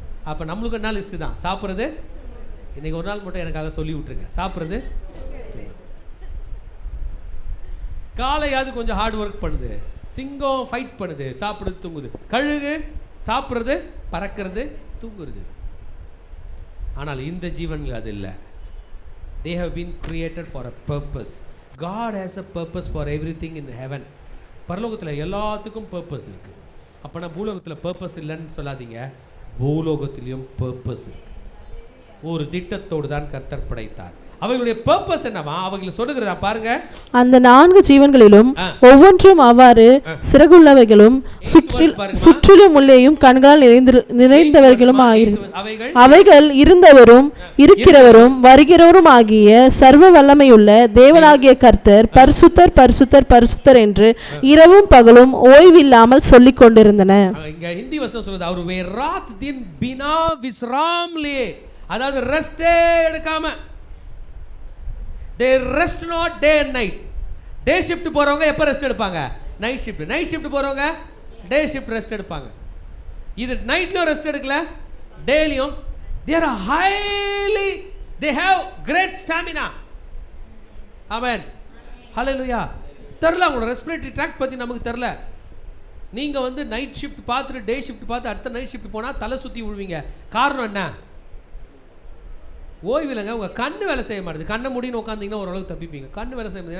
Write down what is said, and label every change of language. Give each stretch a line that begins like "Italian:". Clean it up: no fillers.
Tamil: அப்போ நம்மளுக்கு என்ன லிஸ்ட்டு தான்? சாப்பிட்றது. இன்றைக்கி ஒரு நாள் மட்டும் எனக்காக சொல்லி விட்டுருங்க, சாப்பிட்றது, தூங்குறது. காலையாவது கொஞ்சம் ஹார்ட் ஒர்க் பண்ணுது, சிங்கம் ஃபைட் பண்ணுது, சாப்பிடுறது, தூங்குது. கழுகு சாப்பிட்றது, பறக்கிறது, தூங்குறது. ஆனால் இந்த ஜீவன்கள் அது இல்லை.
English: They have been created for a purpose. God has a purpose for everything in heaven.
Tamil: பரலோகத்தில் எல்லாத்துக்கும் பர்பஸ் இருக்குது. அப்போனா பூலோகத்தில் பர்பஸ் இல்லைன்னு சொல்லாதீங்க. பூலோகத்திலையும் பர்பஸ் இருக்கு. ஒரு திட்டத்தோடு தான் கர்த்தர் படைத்தார். அவர்களுடைய பர்பஸ் என்னவா? அவங்களை சொல்லுகிறதா பாருங்க. அந்த 4 ஜீவன்களிலும் ஒவ்வொன்றும் அவ்வாறு சிறகுள்ளவைகளும் சுற்றிலும் உள்ளேயும் கண்களால் நிறைந்தவர்களும் அவைகள் இருந்தவரும் இருக்கிறவரும் வருகிறவரும் ஆகிய சர்வ வல்லமையுள்ள தேவனாகிய கர்த்தர் பரிசுத்தர் பரிசுத்தர் பரிசுத்தர் என்று இரவும் பகலும் ஓய்வில்லாமல் சொல்லிக் கொண்டிருந்தன. இங்க ஹிந்தி வசனம் சொல்றது, அவர்
Hindi: வே ராத் தின் பினா விஸ்ராம் லே,
Tamil: அதாவது ரெஸ்டே எடுக்காம.
English: They rest not day and night.
Tamil: Day shift போறவங்க எப்ப ரெஸ்ட் எடுப்பாங்க? Night shift. நைட் ஷிஃப்ட் போறவங்க டே ஷிஃப்ட் ரெஸ்ட் எடுப்பாங்க. இது நைட்லயும் ரெஸ்ட் எடுக்கல, டேலியும்.
English: They are highly, they have great stamina. Amen. Hallelujah.
Tamil: தெரியல, அவங்களோட ரெஸ்பிரேட்டரி ட்ராக் பத்தி நமக்கு தெரியல. நீங்கள் வந்து நைட் ஷிஃப்ட் பார்த்துட்டு டே ஷிஃப்ட் பார்த்து அடுத்த நைட் ஷிஃப்ட் போனால் தலை சுற்றி விழுவீங்க. காரணம் என்ன? ஓய்வு இல்லைங்க. உங்கள் கண் வேலை செய்ய மாட்டேது. கண்ணை முடின்னு உட்காந்திங்கன்னா ஓரளவுக்கு தப்பிப்பீங்க. கண் வேலை செய்ய மாட்டேது.